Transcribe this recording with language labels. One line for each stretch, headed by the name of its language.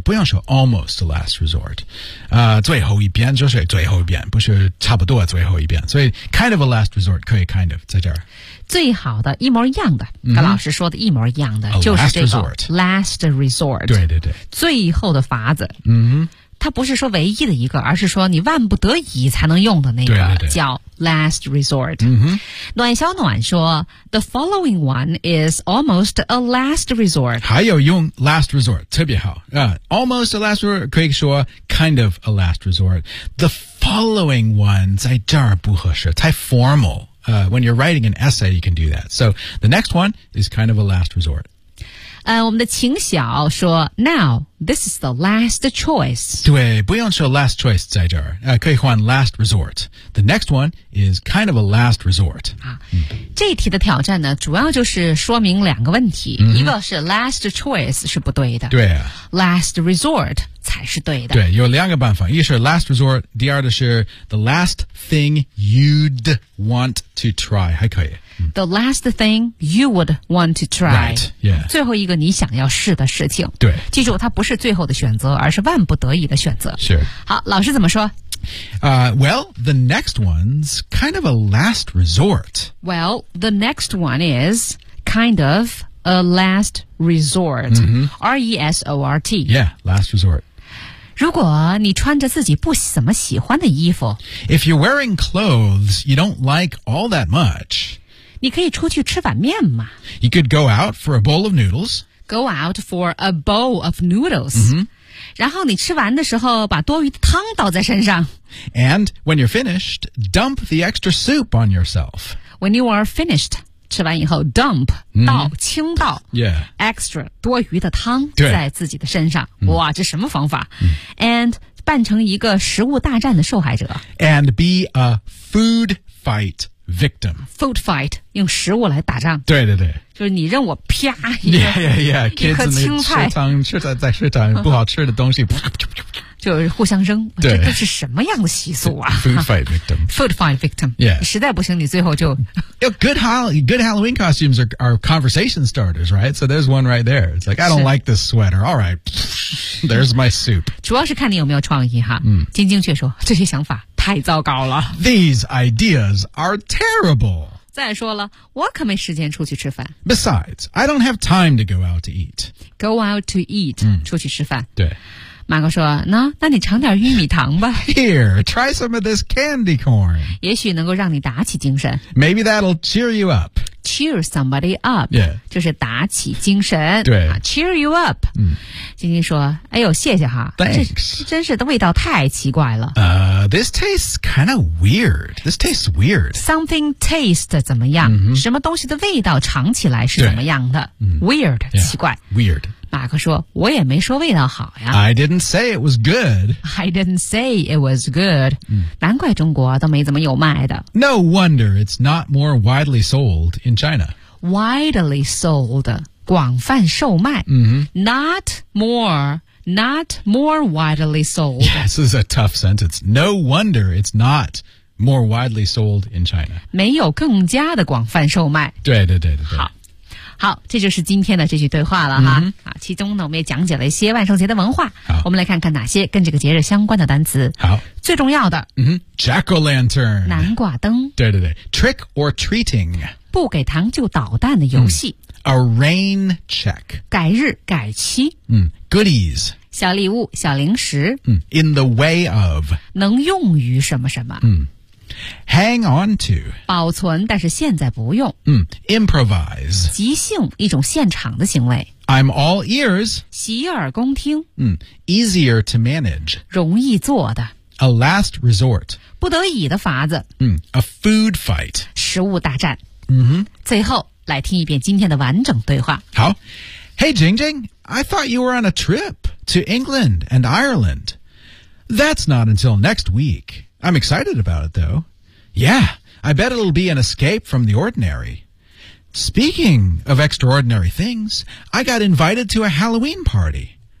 Chinese: 不要说
English: almost a last resort.
Chinese: 最后一遍就是最后一遍，不是差不多最后一遍。所以
English: kind of a last resort
Chinese: 可以 kind of 在这儿。最好的一模一样的、 mm-hmm. 跟老师说的一模一样的、 a、就是这个
English: last resort
Chinese: 对对对最后的法子、 mm-hmm. 它不是说唯一的一个而是说你万不得已才能用的那个对对对叫 last resort、 mm-hmm. 暖小暖说
English: the following one is almost a last resort
Chinese: 还有用
English: last resort
Chinese: 特别好、
English: almost a last resort
Chinese: 可以说
English: kind of a last resort the following one
Chinese: 在这儿不合适太
English: formalWhen you're writing an essay, you can do that. So the next one is kind of a last resort.
Chinese: 我们的秦晓说
English: Now, this is the last choice.
Chinese: 对不用说
English: last choice
Chinese: 在这儿、可以换 last resort.
English: The next one is kind of a last resort.、
Chinese: 这一题的挑战呢主要就是说明两个问题、 mm-hmm. 一个是 last choice 是不对的对、啊、 last resort才是对的对有两个办法一是 last resort 第二的是
English: the last thing you'd want to try
Chinese: 还可以
English: the last thing you would want to try right,、yeah.
Chinese: 最后一个你想要试的事情对记住它不是最后的选择而是万不得已的选择是好老师怎么说
English: Well, the next one's kind of a last resort. Well, the next one is kind of a last resort.、 Mm-hmm. R-E-S-O-R-T. Yeah, last resort.
Chinese: 如果你穿着自己不怎么喜欢的衣服
English: If you're wearing clothes you don't like all that much,
Chinese: 你可以出去吃碗面吗
English: You could go out for a bowl of noodles. Go out for a bowl of noodles.、 Mm-hmm.
Chinese: 然后你吃完的时候把多余的汤倒在身上。
English: And when you're finished, dump the extra soup on yourself. When you are finished,
Chinese: 吃完以后
English: dump,、
Chinese: 倒,倾倒、
English: yeah.
Chinese: extra, 多余的汤在自己的身上。哇,这什么方法、
English: And
Chinese: 扮成一个食物大战的受害者。
English: And be a food fight victim. Food fight,
Chinese: 用食物来打仗。对对对。就是你扔我啪一个
English: yeah, yeah, yeah. Kids
Chinese: 一颗青菜在食堂不好吃的东西就互相扔对这都是什么样的习俗啊
English: food fight victim food fight victim、 yeah.
Chinese: 实在不行你最后就
English: good Halloween costumes are conversation starters right so there's one right there it's like I don't like this sweater alright there's my soup
Chinese: 主要是看你有没有创意哈、金晶却说这些想法太糟糕了
English: these ideas are terrible
Chinese: 再说了，我可没时间出去吃饭。
English: Besides, I don't have time to go out to eat. Go out to eat,、
Chinese: 出去吃饭。对。马哥说，那你尝点玉米糖吧。
English: Here, try some of this candy corn.
Chinese: 也许能够让你打起精神。
English: Maybe that'll cheer you up. Cheer somebody up. Yeah.
Chinese: 就是打起精神。对。
English: Cheer you up.
Chinese: 晶晶说，哎呦，谢谢哈。
English: Thanks.
Chinese: 这真是的味道太奇怪了。
English: This tastes kind of weird. This tastes weird. Something taste
Chinese: 怎么样、 mm-hmm. 什么东西的味道尝起来是怎么样的、
English: Weird, yeah,
Chinese: 奇怪。
English: Weird.
Chinese: 马克说我也没说味道好呀
English: I didn't say it was good I didn't say it was good、
Chinese: 难怪中国都没怎么有卖的
English: No wonder it's not more widely sold in China Widely sold
Chinese: 广泛售卖、
English: Not more widely sold yeah, This is a tough sentence No wonder it's not more widely sold in China
Chinese: 没有更加的广泛售卖对对对对好好这就是今天的这句对话了哈、其中呢我们也讲解了一些万圣节的文化好我们来看看哪些跟这个节日相关的单词好最重要的、
English: Jack-o-lantern
Chinese: 南瓜灯对对对 Trick or treating 不给糖就捣蛋的游戏、
English: A rain check
Chinese: 改日改期、
English: Goodies
Chinese: 小礼物小零食、
English: In the way of
Chinese: 能用于什么什么、
English: Hang on to
Chinese: 保存但是现在不用、
English: Improvise
Chinese: 即兴一种现场的行为
English: I'm all ears
Chinese: 洗耳恭听、
English: Easier to manage
Chinese: 容易做的
English: A last resort
Chinese: 不得已的法子、
English: A food fight
Chinese: 食物大战、 mm-hmm. 最后来听一遍今天的完整对话好
English: Hey Jing Jing I thought you were on a trip to England and Ireland That's not until next weekI'm excited about it, though. Yeah, I bet it'll be an escape from the ordinary. Speaking of extraordinary things, I got invited to a Halloween party.